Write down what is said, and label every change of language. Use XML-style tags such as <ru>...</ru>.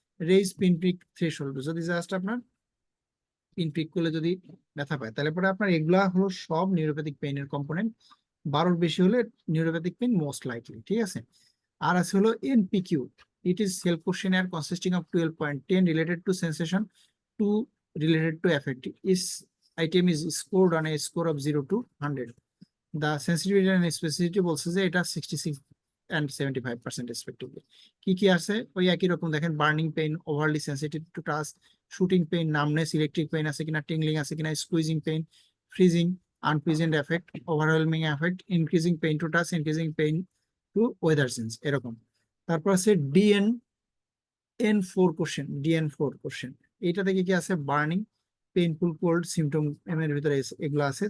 <bn>Raise পিনপ্রিক threshold, যদি just আপনার পিনপ্রিক করলে যদি ব্যথা পায়, তাহলে পরে আপনার এগুলা হলো সব নিউরোপ্যাথিক পেইনের কম্পোনেন্ট। 12-র বেশি হলে নিউরোপ্যাথিক পেইন মোস্ট লাইকলি। ঠিক আছে। আর আছে হলো এনপিকিউ,</bn> <en>It is self questionnaire consisting of 12 point, 10 related to sensation, 2 related to affect. Each item is scored on a score of 0 to 100. The sensitivity and specificity</en> <bn>বলছে যে এটা</bn> <en>66 and 75% respectively.</en> <bn>কি কি আছে ওই একই রকম দেখেন, burning pain, overlay sensitive to touch, shooting pain, numbness, electric pain আছে কিনা, টিংলিং আছে কিনা, squeezing pain, freezing, unpleasant effect, overwhelming effect, increasing pain to touch, increasing pain two weather sense, এরকম। তারপর আছে DN4 কোশ্চেন, DN4 কোশ্চেন, এইটা থেকে কি আছে, বার্নিং, পেইনফুল কোল্ড সিমটম এর ভিতরে এগুলো আছে।</bn>